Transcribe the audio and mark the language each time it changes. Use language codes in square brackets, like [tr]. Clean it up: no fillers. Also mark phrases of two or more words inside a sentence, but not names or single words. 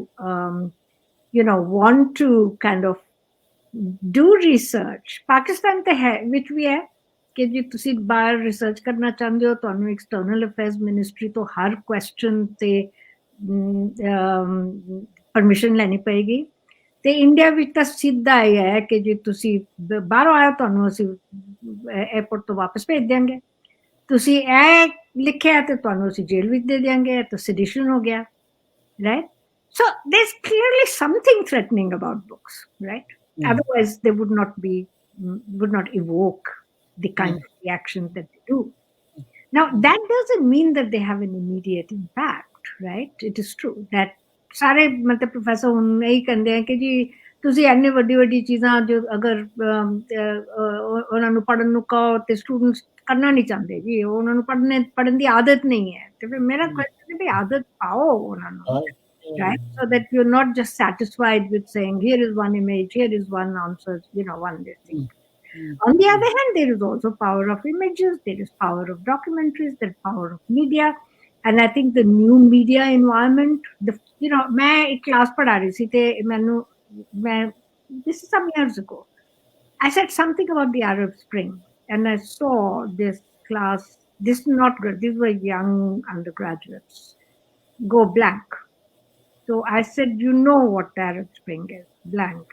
[en] want to kind of do research [pa] Pakistan ਤੇ ਹੈ ਵਿੱਚ ਵੀ ਹੈ ਕਿ ਜੇ ਤੁਸੀਂ ਬਾਹਰ ਰਿਸਰਚ ਕਰਨਾ ਚਾਹੁੰਦੇ ਹੋ ਤੁਹਾਨੂੰ [en] external affairs ministry [pa] ਤੋਂ ਹਰ ਕੁਐਸਚਨ ਤੇ ਪਰਮਿਸ਼ਨ ਲੈਣੀ ਪਏਗੀ ਤੇ ਇੰਡੀਆ ਵਿੱਚ ਤਾਂ ਸਿੱਧਾ ਹੀ ਹੈ ਕਿ ਜੇ ਤੁਸੀਂ ਬਾਹਰੋਂ ਆਏ ਤੁਹਾਨੂੰ ਅਸੀਂ 에어ਪੋਰਟ ਤੋਂ ਵਾਪਸ ਭੇਜ ਦਿਆਂਗੇ ਤੁਸੀਂ ਇਹ ਲਿਖਿਆ ਤੇ ਤੁਹਾਨੂੰ ਅਸੀਂ ਜੇਲ੍ਹ ਵਿੱਚ ਦੇ ਦਿਆਂਗੇ ਤਾਂ ਸੈਡੀਸ਼ਨ ਹੋ ਗਿਆ [en] right so there's clearly something threatening about books right otherwise they would not evoke the kind of reactions that they do. Now, that doesn't mean that they have an immediate impact, right? It is true that [pa] ਸਾਰੇ ਮਤਲਬ ਪ੍ਰੋਫੈਸਰ ਹੁਣ ਇਹੀ ਕਹਿੰਦੇ ਆ ਕਿ ਜੀ ਤੁਸੀਂ ਇੰਨੇ ਵੱਡੀ ਚੀਜ਼ਾਂ ਜੋ ਅਗਰ ਉਹਨਾਂ ਨੂੰ ਪੜ੍ਹਨ ਨੂੰ ਕਹੋ ਤੇ ਸਟੂਡੈਂਟਸ ਕਰਨਾ ਨਹੀਂ ਚਾਹੁੰਦੇ ਜੀ ਉਹਨਾਂ ਨੂੰ ਪੜ੍ਹਨ ਦੀ ਆਦਤ ਨਹੀਂ ਹੈ ਤੇ ਫਿਰ ਮੇਰਾ ਕੁਐਸਚਨ ਹੈ ਵੀ ਆਦਤ ਪਾਓ ਉਹਨਾਂ ਨੂੰ [en] right so that you're not just satisfied with saying here is one image here is one answer one thing on the other hand there is also power of images there is power of documentaries there is power of media and I think the new media environment [hi] मैं एक class पढ़ा रही थी [en] ते this is some years ago I said something about the Arab Spring and I saw this class this is not good these were young undergraduates go blank. So I said, you know what the Arab Spring is, blank.